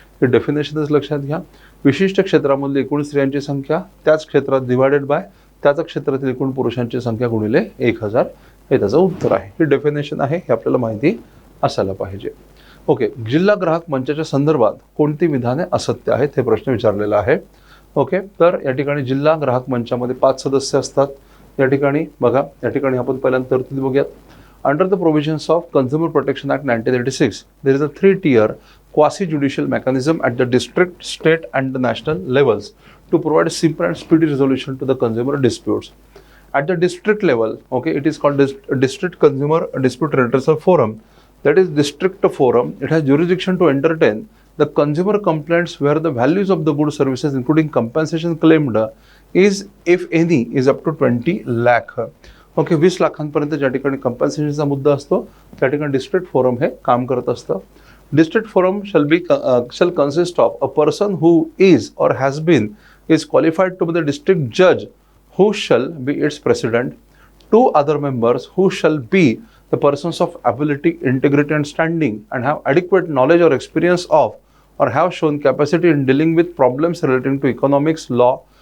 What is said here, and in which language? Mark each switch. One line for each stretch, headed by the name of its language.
Marathi: हे डेफिनेशनच लक्षात घ्या. विशिष्ट क्षेत्रामधली एकूण स्त्रियांची संख्या त्याच क्षेत्रात डिवायडेड बाय त्याच क्षेत्रातील एकूण पुरुषांची संख्या गुणिले 1000 हे त्याचं उत्तर आहे. हे डेफिनेशन आहे, हे आपल्याला माहिती असायला पाहिजे. जिल्हा ग्राहक मंचाच्या संदर्भात कोणती विधाने असत्य आहेत हे प्रश्न विचारलेला आहे. तर या ठिकाणी जिल्हा ग्राहक मंचामध्ये 5 सदस्य असतात. या ठिकाणी बघा, या ठिकाणी आपण पहिल्यांदा तरतूद बघूयात.
English: Under the provisions of Consumer Protection Act 1986, there is a 3-tier quasi-judicial mechanism at the district, state and the national levels to provide simple and speedy resolution to the consumer disputes. At the district level, it is called District Consumer Dispute Redressal Forum. That is district forum. It has jurisdiction to entertain the consumer complaints where the values of the goods services, including compensation claimed, is, if any, is up to 20 lakh.
Marathi: 20 लाखांपर्यंत ज्या ठिकाणी कंपन्सेशनचा मुद्दा असतो त्या ठिकाणी district forum हे काम करत असतं.
English: district forum shall consist of a person who is or has been is qualified to be the district judge who shall be its president, 2 other members who shall be the persons of ability, integrity and standing and have adequate knowledge or experience of or have shown capacity in dealing with problems relating to economics, law,